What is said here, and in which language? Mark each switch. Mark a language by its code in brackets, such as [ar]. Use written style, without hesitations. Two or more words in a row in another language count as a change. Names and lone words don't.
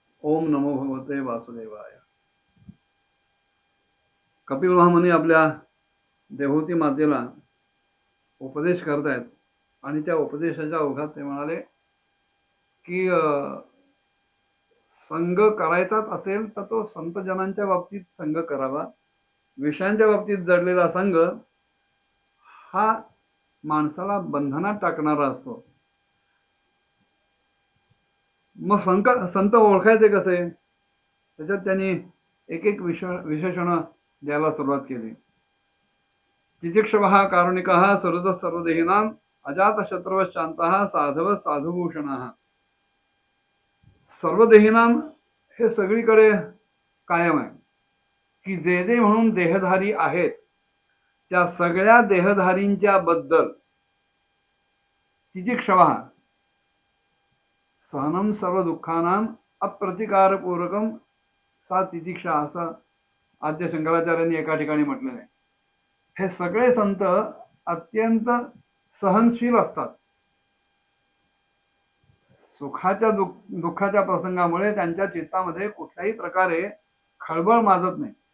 [mr] ओम नमो भगवते वासुदेवाय. कपिल महामुनी आपल्या देवहूती मातेला उपदेश करतायत आणि त्या उपदेशाच्या ओघात ते म्हणाले की संघ करायचाच असेल तर तो संतजनांच्या बाबतीत संघ करावा. विषयांच्या बाबतीत जडलेला संघ हा माणसाला बंधनात टाकणारा असतो. मग संत ओळखायचे कसे? त्याच्यात त्यांनी एक एक विशेषण द्यायला सुरुवात केली. [sa] तितिक्षवः कारुणिकः सुहृदः सर्वदेहिनां अजातशत्रवः शान्तः साधवः साधुभूषणः. [mr] सर्वदेहिनां हे सगळीकडे कायम आहे की जे जे म्हणून देहधारी आहेत त्या सगळ्या देहधारींच्या बद्दल [sa] तितिक्षवः सहनम सर्व दुःखानां अप्रतिकारपूर्वकम सा तितिक्षा [mr] असं आद्य शंकराचार्यांनी एका ठिकाणी म्हटलेलं आहे. हे सगळे संत अत्यंत सहनशील असतात. सुखाच्या दुःखाच्या प्रसंगामुळे त्यांच्या चित्तामध्ये कुठल्याही प्रकारे खळबळ माजत नाही.